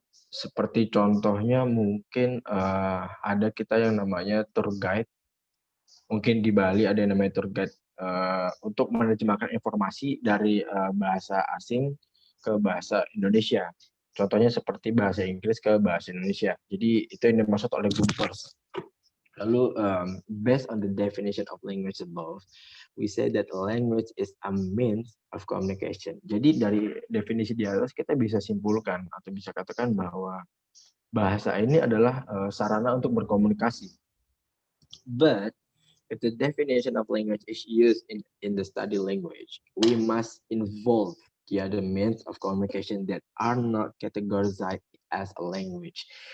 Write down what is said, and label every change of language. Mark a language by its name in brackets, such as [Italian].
[Indonesian] Seperti contohnya mungkin ada kita yang namanya tour guide. Mungkin di Bali ada yang namanya tour guide untuk menerjemahkan informasi dari bahasa asing ke bahasa Indonesia. Contohnya seperti bahasa Inggris ke bahasa Indonesia. Jadi itu yang dimaksud oleh Gumpers. [English] Lalu, based on the definition of language above, we say that language is a means of communication. [Indonesian] Jadi dari definisi di atas kita bisa simpulkan atau bisa katakan bahwa bahasa ini adalah sarana untuk berkomunikasi. [English] But if the definition of language is used in the study language, we must involve the other means of communication that are not categorized as a language.